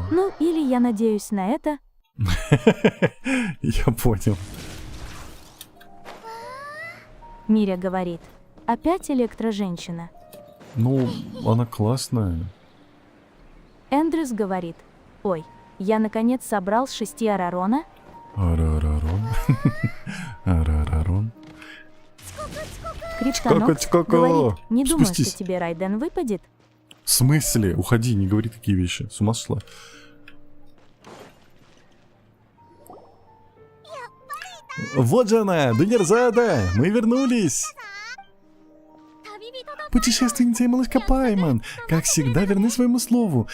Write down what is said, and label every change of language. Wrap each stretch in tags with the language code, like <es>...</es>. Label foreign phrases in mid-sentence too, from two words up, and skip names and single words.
<ru>ну или я надеюсь на это. Я понял. Миря говорит, опять электроженщина. Ну, она классная. Эндрюс говорит, ой, я наконец собрал 6 Арарона. Арарарон. Арарарон. Криптонокс Чко-ко-чко-ко. говорит, не думаю, Спустись. что тебе Райден выпадет. В смысле? Уходи, не говори такие вещи. С ума сошла. Вот же она, Дунерзада! Мы вернулись! Путешественница и малышка Пайман, как всегда, верны своему слову.</ru>